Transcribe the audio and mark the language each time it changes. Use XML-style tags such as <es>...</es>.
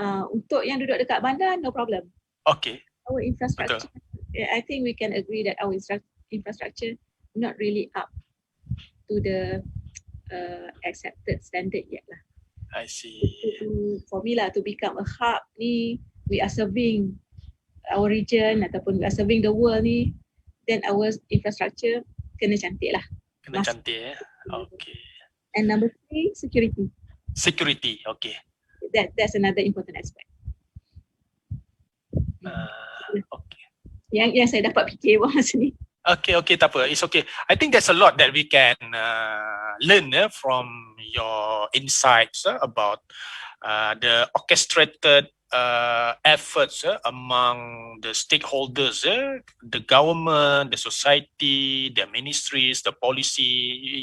<ms>Untuk yang duduk dekat bandar,</ms> <en>no problem. Okay. Our infrastructure, I think we can agree that our infrastructure not really up to the accepted standard yet lah. I see. For me lah, to become a hub ni, we are serving our region</en> <ms>ataupun</ms> <en>we are serving the world ni, then our infrastructure</en> <ms>kena cantik lah. Kena cantik ya. Okay.</ms> <en>And number 3, security. Security, okay. That's another important aspect. Okay.</en> <ms>Yang saya dapat fikir masa ni.</ms> <en>Okay,</en> <ms>tak apa.</ms> <en>It's okay. I think there's a lot that we can learn from your insights about the orchestrated efforts among the stakeholders, the government, the society, the ministries, the policy.</en>